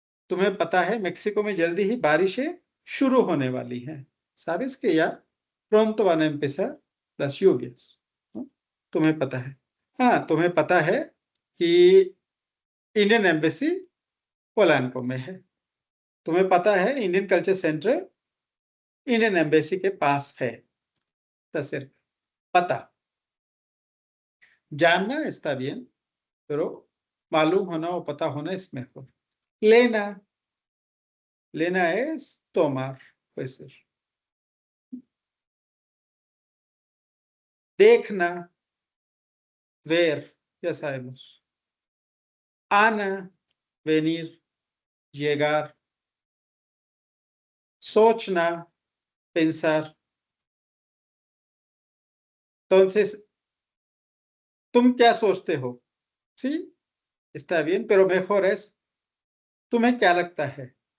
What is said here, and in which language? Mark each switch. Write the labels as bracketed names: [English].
[Hindi] तुम्हें पता है मेक्सिको में जल्दी ही बारिशें शुरू होने वाली हैं. [Spanish] Sabes que ya pronto van a empezar las lluvias. [Hindi] ¿No? तुम्हें पता है. तुम्हें पता है कि इंडियन एम्बेसी पोलैंको में है. तुम्हें पता है Indian culture centre Indian embassy के पास है. तस्वीर पता. [Spanish] जानना está bien, pero मालूम होना o पता होना es mejor. Lena. Lena es tomar, puede ser. देखना. ver, ya sabemos. Ana, venir, llegar. Sochna, pensar. Entonces, [Hindi] ¿तुम क्या सोचते हो? [Spanish] Sí, está bien, pero mejor es, [Hindi] ¿तुम्हें क्या लगता है?